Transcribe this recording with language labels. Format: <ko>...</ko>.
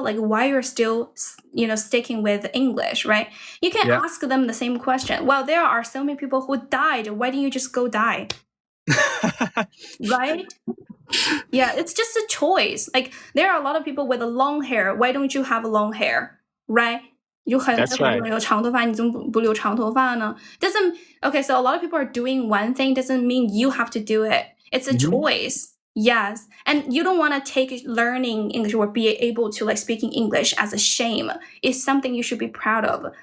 <en>Like, why you're still, sticking with English, right? You can ask them the same question. Well, there are so many people who died. Why didn't you just go die? Right? Yeah, it's just a choice. Like, there are a lot of people with long hair. Why don't you have long hair? Right? That's right.</en> <zh>有长头发，你怎么不留长头发呢？</zh> <en>Okay, so a lot of people are doing one thing doesn't mean you have to do it. It's a choice. Yes. And you don't want to take learning English or be able to like speaking English as a shame. It's something you should be proud of.</en>